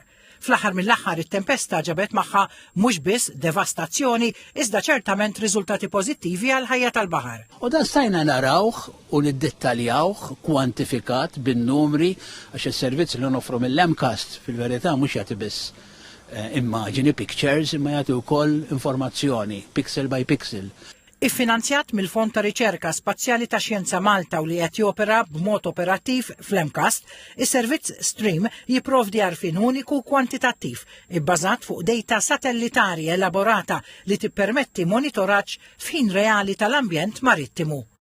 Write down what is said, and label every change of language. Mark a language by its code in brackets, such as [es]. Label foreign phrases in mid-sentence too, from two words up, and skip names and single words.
[mt] Fl-aħħar mill-aħħar it-tempesta ġabet magħha mhux biss devastazzjoni iżda ċertament riżultati pożittivi għal ħajja tal-baħar. U dan stajna narawh u niddettaljawh kwantifikat bin-numri għax is-servizz li nofru mill-EMCAST fil-verità mhux jagħti biss immaġini pictures imma jagħti wkoll informazzjoni [en] pixel by pixel. [mt] Iffinanzjat mill-Fond ta' Riċerka Spazjali ta' Xjenza Malta u li qed jopera b'mod operattiv fl-EMCAST, is-servizz Stream jipprovdi għarfien uniku kwantitattiv ibbażat fuq dejta satellitari elaborata li tippermetti monitoraġġ f'ħin reali tal-ambjent marittimu.